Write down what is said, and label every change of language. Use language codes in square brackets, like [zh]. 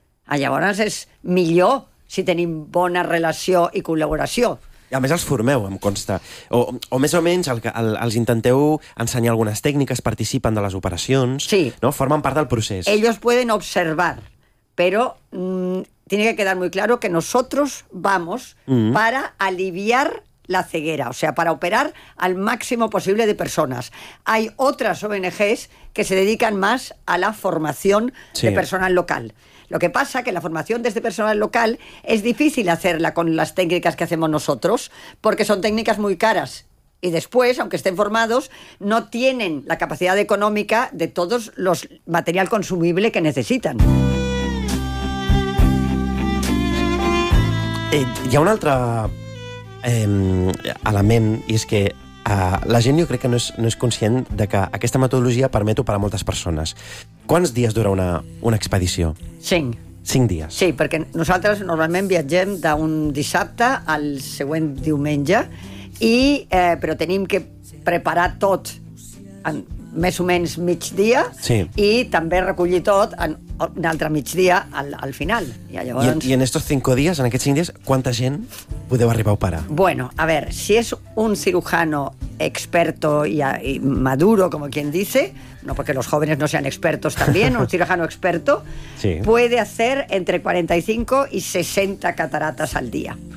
[ca] Llavors és millor si tenim bona relació i col·laboració. I a més els formeu, em consta. O més o menys els intenteu ensenyar algunes tècniques, participen de les operacions, sí, no? Formen part del procés. [es] Ellos pueden observar, però... tiene que quedar muy claro que nosotros vamos para aliviar la ceguera, o sea, para operar al máximo posible de personas. Hay otras ONGs que se dedican más a la formación de personal local. Lo que pasa es que la formación de este personal local es difícil hacerla con las técnicas que hacemos nosotros, porque son técnicas muy caras. Y después, aunque estén formados, no tienen la capacidad económica de todos los material consumible que necesitan. [ca] Hi ha un altre element, i és que la gent, jo crec que no és conscient de que aquesta metodologia permet operar moltes persones. Quants dies dura una expedició? 5. 5 dies? Sí, perquè nosaltres normalment viatgem d'un dissabte al següent diumenge, però tenim que preparar tot en més o menys migdia, sí, i també recollir tot en un altre migdia al final. I llavors... I en aquests 5 dies, en aquests 5 dies, quanta gent podeu arribar a operar? [es] Bueno, a ver, si és un cirujano experto y maduro, como quien dice, no porque los jóvenes no sean expertos también, un cirujano experto, sí, puede hacer entre 45 y 60 cataratas al día.